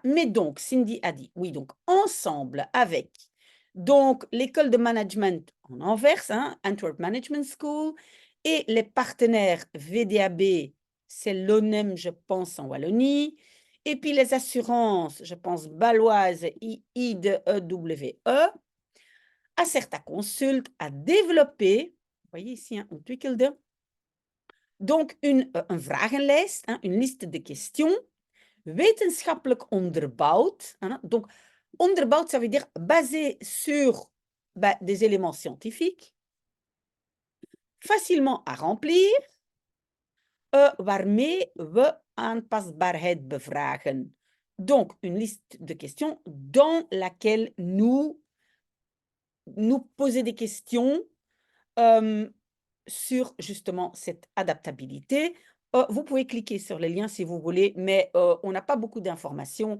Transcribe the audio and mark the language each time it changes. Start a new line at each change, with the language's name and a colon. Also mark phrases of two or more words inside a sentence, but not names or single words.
French: Mais donc, Cindy a dit, oui, donc ensemble avec donc l'école de management en Anvers, Antwerp Management School, et les partenaires VDAB, c'est l'ONEM, je pense, en Wallonie, et puis les assurances, je pense, baloises, IDEWE, Acerta Consult a développé, vous voyez ici, ontwikkelde, Donc,
Dutch: een vragenlijst,
French: une liste de questions,
Dutch: wetenschappelijk onderbouwd.
French: Donc, onderbouwd, ça veut dire basé sur des éléments scientifiques, facilement à remplir,
Dutch: waarmee we aanpasbaarheid bevragen.
French: Donc, une liste de questions dans laquelle nous poser des questions sur justement cette adaptabilité. Vous pouvez cliquer sur le lien si vous voulez, mais on n'a pas beaucoup d'informations.